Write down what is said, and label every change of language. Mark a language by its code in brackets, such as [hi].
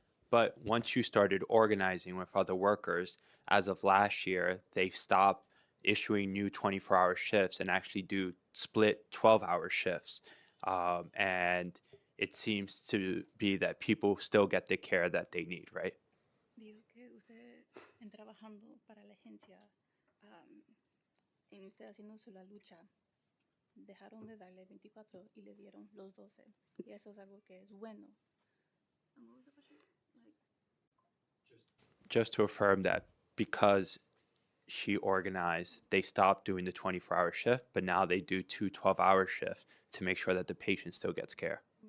[en] But once you started organizing with other workers, as of last year, they've stopped issuing new 24-hour shifts and actually do split 12-hour shifts. And it seems to be that people still get the care that they need, right? [es] Digo que usted en trabajando para la agencia, en usted haciendo su la lucha, dejaron de darle 24 y le dieron los 12. Y eso es algo que es bueno. [en] And what was the question? Just to affirm that because she organized, they stopped doing the 24-hour shift, but now they do 2 12-hour shifts to make sure that the patient still gets care.